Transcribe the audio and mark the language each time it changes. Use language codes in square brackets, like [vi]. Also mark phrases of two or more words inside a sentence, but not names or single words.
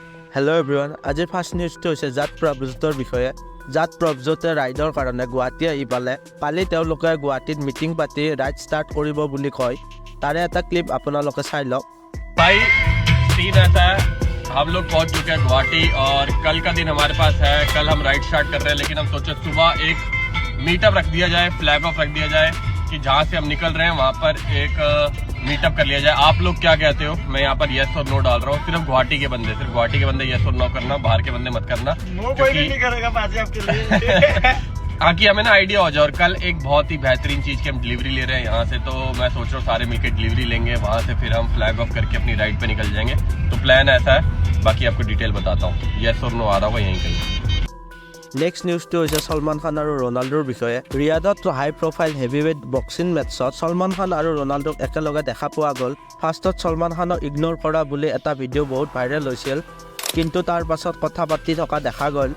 [en] Hello everyone, [as] আজিৰ [en] first news [as] হৈছে জাট প্ৰভজোতৰ বিষয়ে। জাট প্ৰভজোতে ৰাইডৰ কাৰণে গুৱাহাটী আহি কালি তেওঁলোকে গুৱাহাটীত মিটিং পাতি [en] ride start [as] কৰিব বুলি কয়। তাৰে এটা ক্লিপ আপোনালোকে চাই লওক। [hi] भाई सीन ऐसा है, हम लोग पहुंच चुके हैं गुवाहाटी और कल का दिन हमारे पास है। कल हम [en] ride start [hi] कर रहे हैं, लेकिन हम सोचे सुबह एक मीटअप रख दिया जाए, [en] flag off [hi] रख दिया जाए कि जहां से हम निकल रहे हैं वहां पर एक मीटअप कर लिया जाए। आप लोग क्या कहते हो? मैं यहाँ पर येस और नो डाल रहा हूँ। सिर्फ गुवाहाटी के बंदे येस और नो करना, बाहर के बंदे मत करना। कोई नहीं करेगा बाजी आपके लिए। हाँ कि हमें ना आइडिया हो जाए। और कल एक बहुत ही बेहतरीन चीज़ की हम डिलीवरी ले रहे हैं यहाँ से, तो मैं सोच रहा हूँ सारे मिलकर डिलीवरी लेंगे, वहाँ से फिर हम [en] flag off [hi] करके अपनी राइड पे निकल जाएंगे। तो प्लान ऐसा है, बाकी आपको डिटेल बताता हूँ। येस और नो आ रहा होगा यहीं कहीं। [en] next news [as] হৈছে সলমান খান আৰু ৰনাল্ডোৰ বিষয়ে। ৰিয়াদত [en] high profile heavyweight boxing matches [as] সলমান খান আৰু ৰনাল্ডোক একেলগে দেখা পোৱা গ'ল। ফাৰ্ষ্টত সলমান খানক ইগন'ৰ কৰা বুলি এটা ভিডিঅ' বহুত ভাইৰেল হৈছিল, কিন্তু তাৰ পাছত কথা পাতি থকা দেখা গ'ল।